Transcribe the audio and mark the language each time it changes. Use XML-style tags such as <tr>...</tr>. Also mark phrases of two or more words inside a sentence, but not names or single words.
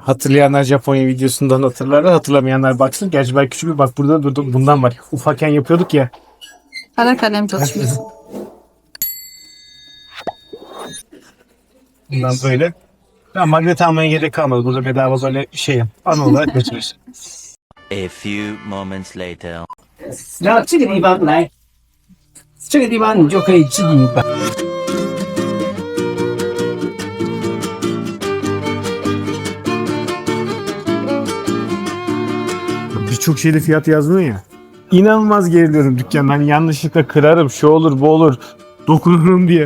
<tr>Hatırlayanlar Japonya videosundan hatırlarlar. Hatırlamayanlar baksın. Gerçi ben küçük bir bak burada bundan var. Ufakken yapıyorduk ya. Kara kalem çalışması. Bundan böyle. Ben magnet almaya gerek kalmadı. Burada bedava böyle şey ana olarak götürürsün.</tr> <en>A few moments later.</en> <zh>然后这个地方来，这个地方你就可以自己把。</zh> <tr>Birçok şeyde fiyat yazmıyor ya. İnanılmaz geriliyorum dükkandan. Hani yanlışlıkla kırarım, şu olur, bu olur, dokunurum diye.</tr>